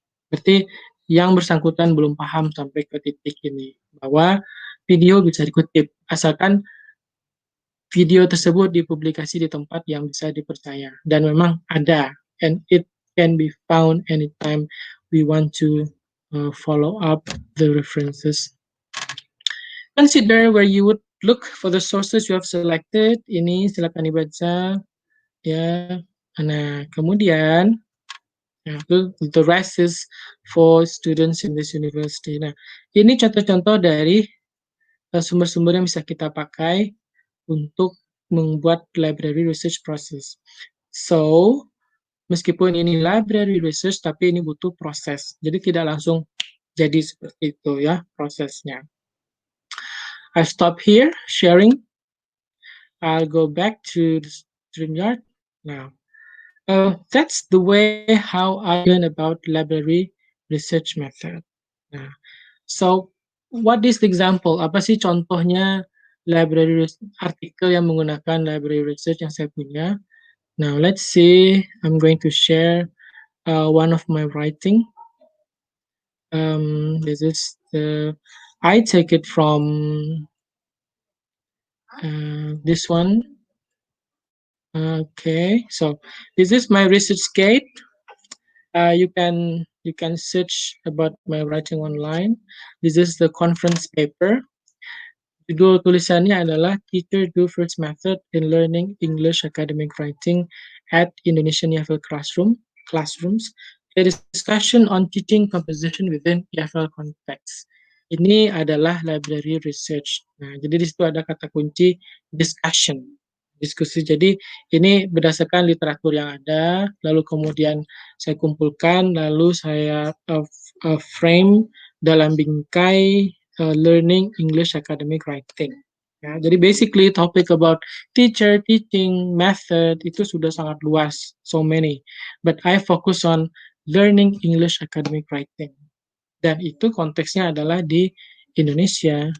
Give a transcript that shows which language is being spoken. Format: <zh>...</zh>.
<id>Berarti yang bersangkutan belum paham sampai ke titik ini, bahwa video bisa dikutip, asalkan video tersebut dipublikasi di tempat yang bisa dipercaya. Dan memang ada,</id> <en>and it can be found anytime we want to follow up the references. Consider where you would look for the sources you have selected.</en> <id>Ini silakan dibaca. Ya, nah kemudian</id> <en>the rest is for students in this university.</en> <id>Nah, ini contoh-contoh dari sumber-sumber yang bisa kita pakai untuk membuat library research process. So, meskipun ini library research, tapi ini butuh proses. Jadi tidak langsung jadi seperti itu ya prosesnya.</id> <en>I stop here sharing. I'll go back to the StreamYard now. That's the way how I learn about library research method. Nah, so what is the example?</en> <id>Apa sih contohnya artikel yang menggunakan library research yang saya punya?</id> <en>Now let's see. I'm going to share one of my writing. This is I take it from this one. Okay, so this is my research guide. You can search about my writing online. This is the conference paper.</en> <id>Judul tulisannya adalah</id> <en>Teacher Do First Method in Learning English Academic Writing at Indonesian EFL Classrooms. A discussion on teaching composition within EFL context.</en> <id>Ini adalah library research. Nah, jadi di situ ada kata kunci discussion, diskusi. Jadi ini berdasarkan literatur yang ada, lalu kemudian saya kumpulkan, lalu saya frame dalam bingkai learning English academic writing.</id> <en>Ya, jadi basically topic about teacher, teaching, method</en> <id>itu sudah sangat luas,</id> <en>so many. But I focus on learning English academic writing.</en> <id>Dan itu konteksnya adalah di Indonesia.</id>